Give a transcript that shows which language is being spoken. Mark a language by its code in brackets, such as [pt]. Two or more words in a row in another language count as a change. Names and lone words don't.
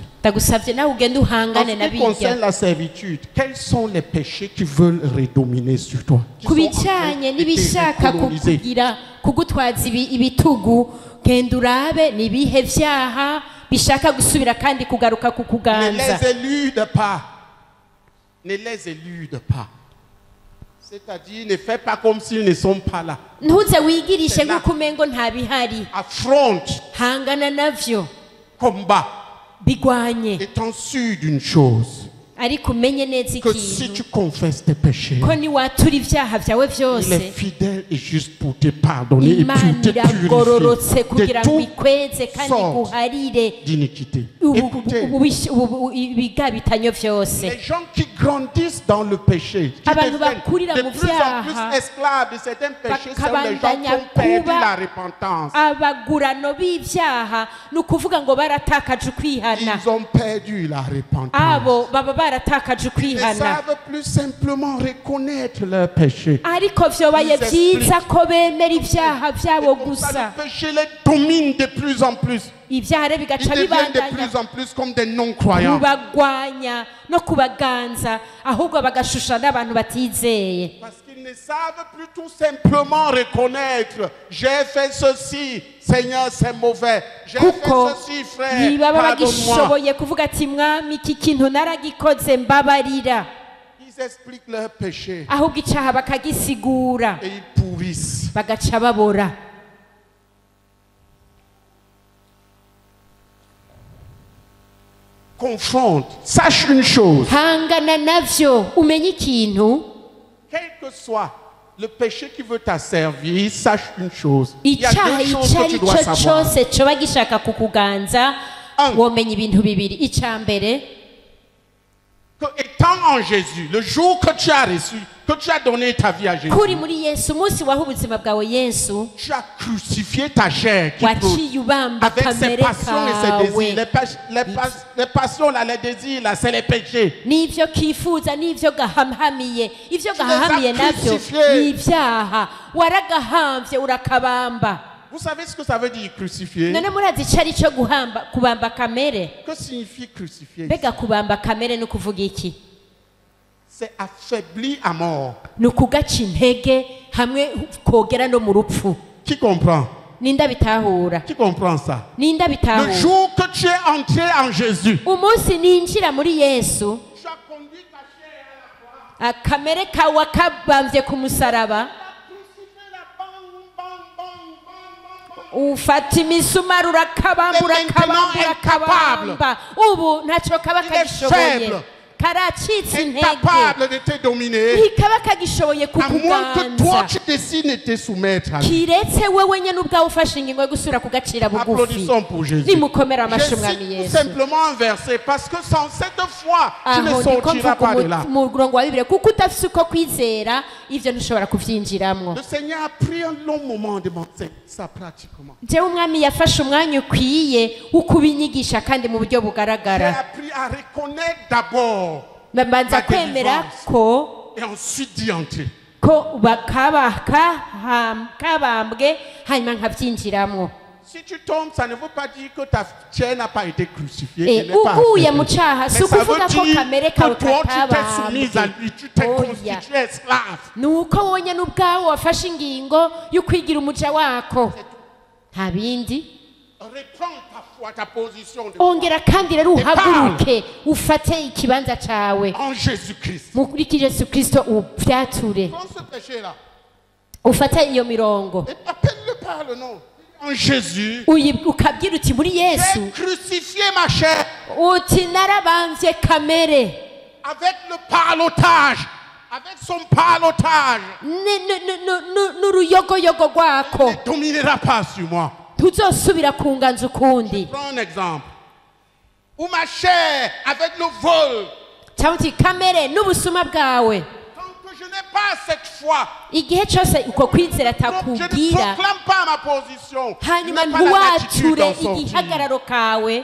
[rn] ndagusabye nawe ugende [fr] En [rn] uhangane [fr] ce [rn] na [fr] qui concerne [rn] birya [fr] la servitude, quels sont les péchés qui veulent redominer sur toi? Qui [rn] ku [fr] sont en train [rn] bijyanye [fr] de [rn] n'ibishaka [fr] te coloniser? [rn] kukugira kugutwaza ibitugu, genda urabe ni ibihe byaha bishaka gusubira kandi kugaruka [fr] Ne [rn] kukuganza. [fr] les élude pas. Ne les élude pas. C'est-à-dire, ne fais pas comme s'ils ne sont pas là. [rn] ntuze wigirishe nk'uko umengo nta bihari. [fr] Affronte, [rn] hangana navyo, [fr] combat, [rn] bigwanye. [fr] étant sûr d'une chose. [rn] ariko umenye neza [fr] que si [rn] ikintu [fr] tu confesses tes péchés, [rn] ko niwatura ibyaha byawe [fr] il [rn] byose [fr] est fidèle et juste pour te pardonner et [rn] imana [fr] pour te [rn] iragororotse [fr] purifier [rn] kugira [fr] de [rn] ngo [fr] toute [rn] ikweze kandi [fr] sorte [rn] iguharire [fr] d'iniquité. [rn] ubu- [fr] Écoutez, [rn] ibigabitanyo byose. [fr] les gens qui grandissent dans le péché, qui [rn] Abantu [fr] deviennent [rn] bakurira [fr] de [rn] mu [fr] plus en [rn] vyaha, [fr] plus esclaves de certains péchés, sont les gens [rn] bakabandanya [fr] qui ont perdu [rn] kuba [fr] la repentance. [rn] abagurano b'ibyaha ni ukuvuga ngo baratakaje ukwihana [fr] Ils ont perdu la repentance. [rn] abo baba baratakaje [fr] Ils ne [rn] ukwihana [fr] savent plus simplement reconnaître leurs péchés. [rn] ariko vyobaye [fr] Ils [rn] byiza ko bemera ibyaha byabo [fr] Comme ça, [rn] gusa [fr] le péché les domine de plus en plus. [rn] ibyaha rero [fr] Ils [rn] bigaca [fr] deviennent de [rn] bibandanya [fr] plus en plus comme des non-croyants. [rn] kubagwanya no kubaganza ahubwo bagashusha n'abantu batizeye [fr] Parce qu'ils ne savent plus tout simplement reconnaître. J'ai fait ceci, Seigneur, c'est mauvais. J'ai fait [rn] kuko [fr] ceci, frère, [rn] ntibaba [fr] pardonne-moi. [rn] bagishoboye kuvuga ati mwami iki kintu naragikoze mbabarira [fr] Ils expliquent leurs péchés [rn] ahubwo icyaha bakagisigura [fr] et ils pourrissent. [rn] bagaca babora. [fr] Confronte. Sache une chose. [rn] hangana navyo umenye ikintu [fr] Quel que soit le péché qui veut t'asservir, sache une chose. Il y a [rn] icyaha [fr] deux choses [rn] icyo [fr] que [rn] ari [fr] tu dois [rn] cyo [fr] savoir. [rn] cyose coba gishaka kukuganza [fr] Un. [rn] womenya ibintu bibiri. icya mbere [fr] Que étant en Jésus, le jour que tu as reçu, que tu as donné ta vie à Jésus, [rn] kuri muri yesu umunsi waha ubuzima bwawe yesu [fr] tu as crucifié ta chair qui brûle, [rn] waciye ubamba [fr] avec ses [rn] kamere [fr] passions et ses [rn] kawe [fr] désirs. Les passions, là, les désirs, là, c'est les péchés. [rn] n'ibyo kifuza n'ibyo gahamhamiye ibyo [fr] Tu les as [rn] gahahamiye nabyo [fr] crucifiés. [rn] ni ibyaha waragahamvye urakabamba. [fr] Vous savez ce que ça veut dire crucifier? [rn] none murazi icyo ari cyo kubamba kamere? [fr] Que signifie crucifier? [rn] mbega kubamba kamere ni ukuvuga iki? [fr] C'est affaibli à mort. [rn] ni ukugaca intege hamwe kogera no mu rupfu. [fr] Qui comprend? [rn] ninde abitahura? [fr] Qui comprend ça? [rn] ninde [fr] Le [rn] abitahura? [fr] jour que tu es entré en Jésus, [rn] umunsi ninjira muri yesu [fr] tu as conduit ta chair à la croix. [rn] akamere kawe kabambye ku musaraba ufata imisumari urakabamba urakabamba ubu ntacyo kaba kagishoboye karacitse intege [fr] Incapable de te dominer, [rn] ntikaba kagishoboye [fr] à moins que toi [rn] kukuganza [fr] tu décides de te soumettre à lui. [rn] kiretse wewe nyine ubwawe ufashe ingingo yo gusubira kugacira bugufi. [fr] Applaudissons pour Jésus. [rn] nimukomere [fr] Je [rn] amashyi [fr] cite [rn] umwami [fr] tout [rn] yesu. [fr] simplement un verset parce que sans cette foi, tu ne [rn] aho niko [fr] sortiras pas de là. [rn] mvuga umurongo wa bibiri kuko udafite uko kwizera ibyo ntushobora kubyinjiramo. [fr] Le Seigneur a pris un long moment de m'enseigner ça pratiquement. [rn] njyewe umwami yafashe umwanya ukwiye wo kubinyigisha kandi mu buryo [fr] J'ai [rn] bugaragara. [fr] appris à reconnaître d'abord [rn] mbanza [fr] la [rn] kwemera [fr] délivrance [rn] ko [fr] et ensuite d'y entrer. [rn] kabambwe hanyuma nkabyinjiramo. [fr] Si tu tombes, ça ne veut pas dire que ta chair n'a pas été crucifiée. qu'elle n'est pas [rn] uguye [fr] affaiblie. [rn] mu cyaha [fr] Mais si ça [rn] ukuvuga [fr] veut [rn] ko [fr] dire [rn] kamere kawe [fr] que toi, tu t'es soumise à [rn] katabambwe. [fr] lui, tu t'es [rn] Oya. [fr] constitué esclave. [rn] ni uko wonye n'ubwawe wafashe ingingo yo kwigira umuja wako nta bindi. [fr] Reprends ta foi, ta position de foi [rn] ongera kandi rero uhaguruke ufate ikibanza cyawe [fr] en Jésus-Christ. [rn] muri yesu kirisito ubyature [fr] Prends ce péché-là [rn] ufate iyo mirongo [fr] et appelle-le par le nom. En Jésus, [rn] ukabwira uti muri yesu [fr] j'ai crucifié ma chair [rn] uti narabambye kamere [fr] avec le parlotage, avec son parlotage. [rn] n'uruyogoyogo rwako [fr] Ne dominera pas sur moi. [rn] ntuzosubira kunganza ukundi. [fr] Prends un exemple. Ou ma chair avec le vol. [rn] cyangwa uti kamere n'ubusuma bwawe. [fr] Tant que je n'ai pas cette foi, [rn] igihe cyose uko kwizera [fr] donc je ne [rn] atakubwira [fr] proclame pas ma position. Je [rn] hanyuma [fr] n'ai pas la latitude [rn] ntiwature [fr] d'en sortir. [rn] igihagararo kawe